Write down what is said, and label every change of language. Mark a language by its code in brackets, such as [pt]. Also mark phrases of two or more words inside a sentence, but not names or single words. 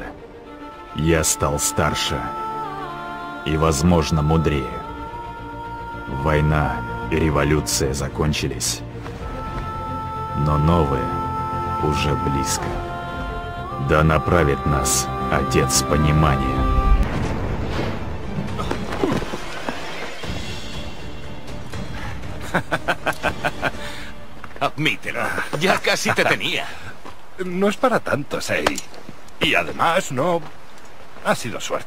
[ru] Я стал старше и, возможно, мудрее. Война и революция закончились, но новое уже близко. Да направит нас Отец Понимания. [es] Admítelo, ya casi te tenía. No es para tanto, Sei. Y además no... ha sido suerte.